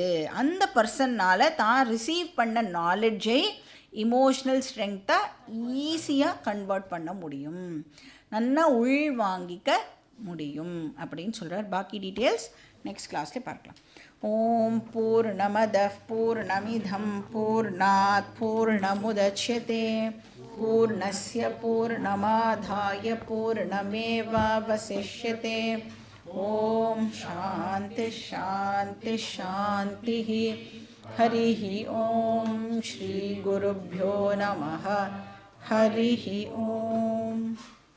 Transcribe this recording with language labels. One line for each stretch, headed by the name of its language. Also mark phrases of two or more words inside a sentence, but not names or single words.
Tamil: அந்த பர்சன்னால் தான் ரிசீவ் பண்ண
English: knowledge emotional strength easily
Tamil: கன்வெர்ட் பண்ண முடியும், நல்லா உள் வாங்கிக்க முடியும் அப்படின்னு சொல்கிறார். பாக்கி
English: details next class
Tamil: பார்க்கலாம்.
Sanskrit: ॐ पूर्णमदः पूर्णमिदं पूर्णात् पूर्णमुदच्यते पूर्णस्य पूर्णमादाय पूर्णमेवावशिष्यते. ॐ शान्तिः शान्तिः शान्तिः. हरिः ॐ श्री गुरुभ्यो नमः. हरिः ॐ.